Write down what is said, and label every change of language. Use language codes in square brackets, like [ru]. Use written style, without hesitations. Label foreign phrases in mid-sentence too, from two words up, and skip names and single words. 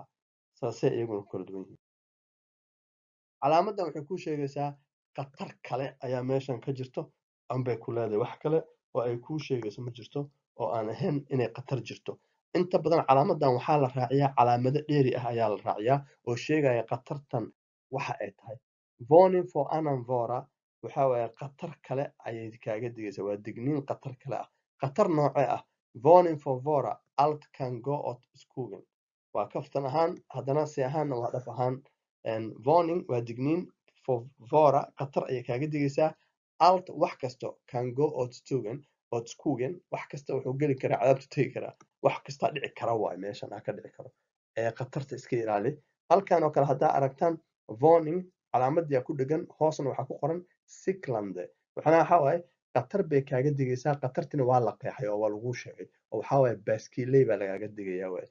[so] Saasay iyaguna ku kala duwan yihiin. Calaamadan waxay kuu sheegaysaa khatar kale ayaa meeshan ka jirto ambay ku leedahay wax kale oo ay kuu sheegayso ma jirto oo aan ahayn inay khatar jirto. Inta badan calaamadan waxaa la raaciyaa calaamado dheeri ah ayaa la raaciyaa oo sheegaya khatartan waxa ay tahay. [sv] Warning for annan vara [so] waxaa waaye khatar kale ayay kaaga digaysaa. Waa digniin khatar kale ah. Khatar noocee ah? [sv] Warning for vara allt kan gå åt skogen. [so] Waa kaftan ahaan haddana si ahaanna waa dhab ahaan. Warning waa digniin [sv] for vara [so] khatar ayay kaaga digaysaa. Allt wax kasto [sv] kan gå åt skogen [so] wax kasta wuxuu geli karaa cadaabta tegi karaa. Wax kasta dhici kara waaye meeshan ka dhici karo. Khatarta iska ilaali. Halkan oo kale haddaa aragtaan warning calaamadiyaa ku dhagan hoosna waxaa ku qoran Siklande. Waxaa waaye khatar bay kaaga digaysaa. Khatartina waa la qeexay oo waa lagu sheegay oo waxaa waaye baaskiiley baa lagaaga digayaa waaye.